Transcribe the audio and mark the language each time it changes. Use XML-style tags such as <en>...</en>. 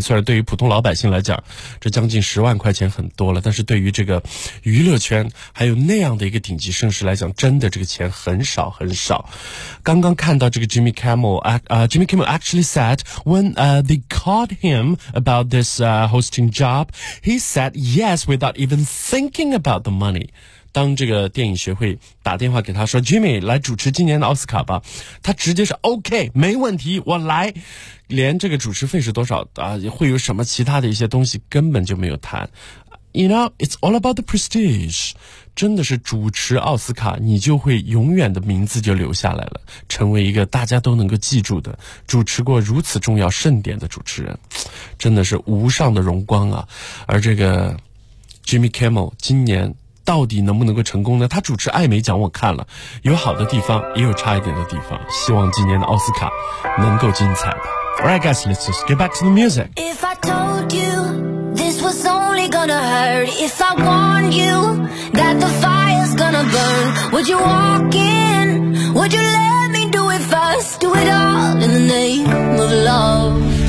<zh>虽然对于普通老百姓来讲这将近10万块钱很多了，但是对于这个娱乐圈还有那样的一个顶级盛世来讲，真的这个钱很少很少。刚刚看到这个</zh> <en>Jimmy Kimmel actually said, when they called him about this hosting job, he said yes without even thinking about the money.</en> <zh>当这个电影学会打电话给他说 Jimmy 来主持今年的奥斯卡吧，他直接是 OK 没问题我来，连这个主持费是多少啊，会有什么其他的一些东西根本就没有谈。</zh> <en>You know, it's all about the prestige.</en> <zh>真的是主持奥斯卡你就会永远的名字就留下来了，成为一个大家都能够记住的主持过如此重要盛典的主持人，真的是无上的荣光啊。而这个Jimmy Kimmel 今年到底能不能够成功呢？他主持艾美奖我看了，有好的地方也有差一点的地方，希望今年的奥斯卡能够精彩吧。</zh> <en>Alright guys, let's just get back to the music. If I told you this was only gonna hurt, if I warned you that the fire's gonna burn, would you walk in? Would you let me do it first? Do it all in the name of love.</en>